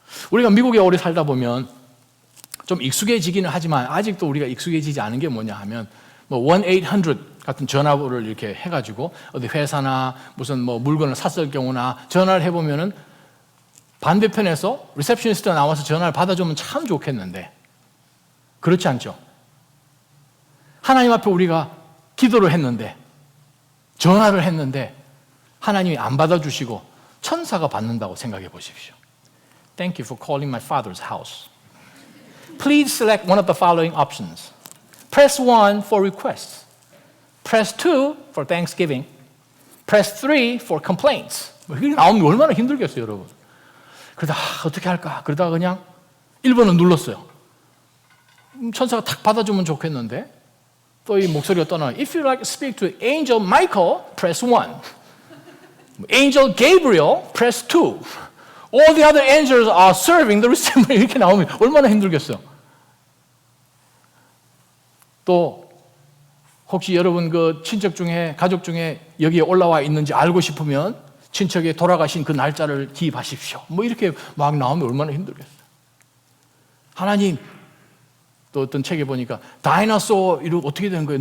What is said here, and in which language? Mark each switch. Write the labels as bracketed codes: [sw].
[ko] 우리가 미국에 오래 살다 보면 좀 익숙해지기는 하지만 아직도 우리가 익숙해지지 않은 게 뭐냐 하면 뭐 1-800 같은 전화번호를 이렇게 해가지고 어디 회사나 무슨 뭐 물건을 샀을 경우나 전화를 해보면은 반대편에서 리셉셔니스트가 나와서 전화를 받아주면 참 좋겠는데 그렇지 않죠? 하나님 앞에 우리가 기도를 했는데 전화를 했는데 하나님이 안 받아주시고 천사가 받는다고 생각해 보십시오. [en] Thank you for calling my father's house. Please select one of the following options. Press 1 for requests. Press 2 for Thanksgiving. Press 3 for complaints. [ko] 이게 나오면 얼마나 힘들겠어요, 여러분. 그러다 어떻게 할까? 그러다가 그냥 1번을 눌렀어요. 천사가 탁 받아주면 좋겠는데 또 이 목소리가 떠나. [en] If you like to speak to Angel Michael, press 1. Angel Gabriel, press 2. All the other angels are serving the receiver. [ko] 이렇게 나오면 얼마나 힘들겠어요. 또 혹시 여러분 그 친척 중에 가족 중에 여기에 올라와 있는지 알고 싶으면 친척이 돌아가신 그 날짜를 기입하십시오. 뭐 이렇게 막 나오면 얼마나 힘들겠어요. 하나님 또 어떤 책에 보니까 다이너소어 이거 어떻게 되는 거예요?